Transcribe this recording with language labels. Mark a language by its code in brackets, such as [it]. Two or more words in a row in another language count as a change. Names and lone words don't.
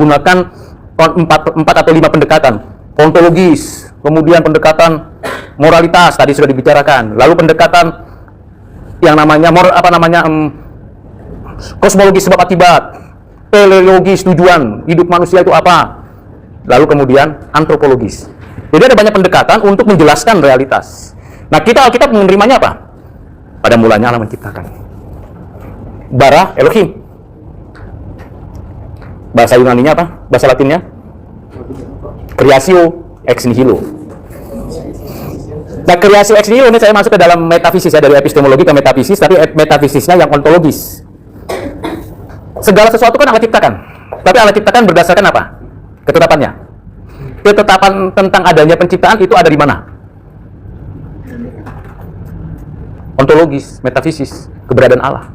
[id] Kita gunakan empat atau 5 pendekatan. Ontologis, kemudian pendekatan moralitas tadi sudah dibicarakan, lalu pendekatan yang namanya kosmologis sebab akibat, teleologis tujuan hidup manusia itu apa, lalu kemudian antropologis. Jadi ada banyak pendekatan untuk menjelaskan realitas. Nah, Alkitab menerimanya apa? Pada mulanya Allah menciptakan. [he] ברא אלהים. [id] Bahasa Yunaninya apa? Bahasa Latinnya? [la] Creatio ex nihilo. [id] Nah, [la] creatio ex nihilo [id] ini saya masuk ke dalam metafisis ya, dari epistemologi ke metafisis, tapi metafisisnya yang ontologis. Segala sesuatu kan Allah ciptakan. Tapi Allah ciptakan berdasarkan apa? Ketetapannya. Ketetapan tentang adanya penciptaan itu ada di mana? Ontologis, metafisis, keberadaan Allah.